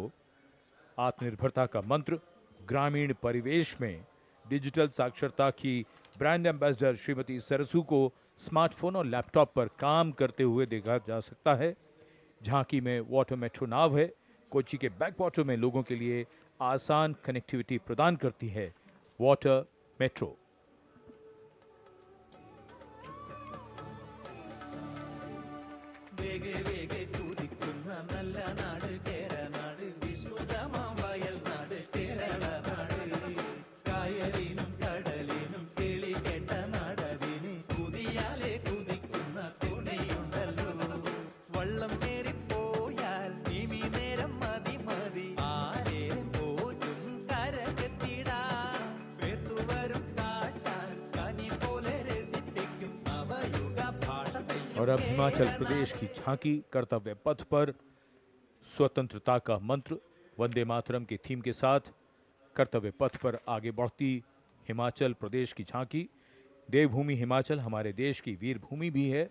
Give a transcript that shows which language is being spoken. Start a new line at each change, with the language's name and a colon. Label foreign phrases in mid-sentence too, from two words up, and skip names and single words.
Hindi: आत्मनिर्भरता का मंत्र, ग्रामीण परिवेश में डिजिटल साक्षरता की
English: brand ambassador
Hindi: श्रीमती सरसू को स्मार्टफोन और लैपटॉप पर काम करते हुए देखा जा सकता है। झांकी में वाटर मेट्रो नाव है, कोच्चि के बैक वाटर में लोगों के लिए आसान कनेक्टिविटी प्रदान करती है वाटर मेट्रो।
Malayalam: വേഗേ വേഗേ കുതിക്കുന്ന നല്ല നാട് കേരനാട്, വിശുദ്ധമാം വയൽ നാട് കേരള നാട്, കായലിനും കടലിനും കിളി കേട്ട നാടതിന് കുതിയാലെ കുതിക്കുന്ന തുണിയുണ്ടല്ലോ, വള്ളം കേറിപ്പോയാൽ നിമി നേരം മതി മതി ആരേം പോറ്റും കരകെത്തിടാൻ, പേർത്തുവരും കാറ്റാൻ കനി പോലെ രസിപ്പിക്കും നവയുഗ ഭാഷ।
Hindi: और अब हिमाचल प्रदेश की झांकी कर्तव्य पथ पर स्वतंत्रता का मंत्र वंदे मातरम के थीम के साथ कर्तव्य पथ पर आगे बढ़ती हिमाचल प्रदेश की झांकी। देवभूमि हिमाचल हमारे देश की वीर भूमि भी है।